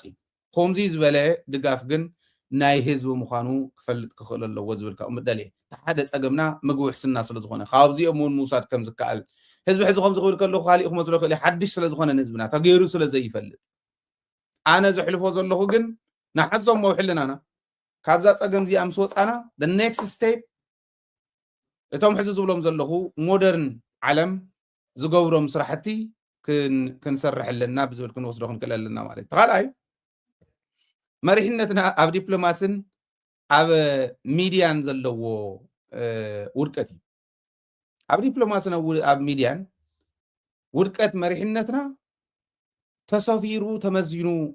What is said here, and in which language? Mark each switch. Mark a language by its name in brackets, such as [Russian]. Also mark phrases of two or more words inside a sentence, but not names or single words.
[Tigrinya] እዩ ከምዚ ዝበለ ድጋፍ ግን ናይ ህዝቢ ምዃኑ ክፈልጥ ክኽእል ኣለዎ ዝብልካ ምደልየ ሓደ ፀገምና ምግቢ ውሕስና ስለ ዝኾነ ካብዚኦም እውን ምውሳድ ከም ዝከኣል ህዝቢ ሕዚ ከምዚ ክብል ከለኹ ካሊእ ክመስሎ ክእል ሓድሽ ስለ ዝኾነ ንህዝብና ተገይሩ ስለ ዘይፈልጥ ኣነ ዘሕልፎ ዘለኹ ግን ንሓዞም መውሕልናና ካብዛ ፀገም እዚኣ ምስ ወፃና [English] the next step [Tigrinya] እቶም ሕዚ ዝብሎም ዘለኹ ሞደርን ዓለም ዝገብሮም ስራሕቲ ክንሰርሕ ኣለና ብዝብል ክንወስዶ ክንክእል ኣለና ማለት እዩ ተኻልኣይ መሪሕነትና ኣብ ዲፕሎማስን ኣብ ሚድያን ዘለዎ ውድቀት እዩ ኣብ ዲፕሎማስን ኣብ ሚድያን ውድቀት መሪሕነትና ተሰፊሩ ተመዚኑ